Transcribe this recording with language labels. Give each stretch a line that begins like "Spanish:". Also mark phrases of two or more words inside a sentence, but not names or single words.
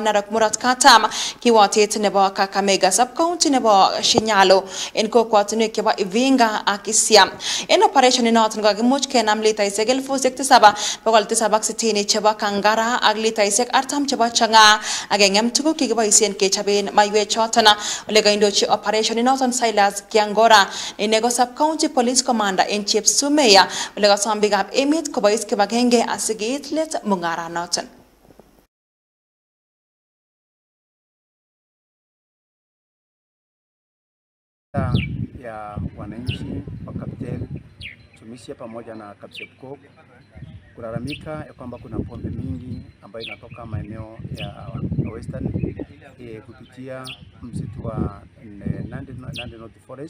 Kalenjin: Narok Murot Katam kiwatet nebo Kakamega sub county nebo Shinyalo en kokwatunwek chebo Ivinga ak Isia en operation inoton kakimuch kenam litaisiek 7,760 chebo Kangara ak litaisiek 40 chebo Changa ak engem tuguk kikiboisien kechoben maiwek choton ole kaindochi operation inoton Silas Kiangora inego sub county police commander en Chepsumeya ole kasom biikab emet kobois kibagenge asikeit let mungaranoton.
Swahili: Ya wananchi wa Kaptela Tumisia pamoja na Kapchepkok kulalamika ya kwamba kuna pombe mingi ambayo inatoka maeneo ya Western kupitia msitu wa Nandi North Forest.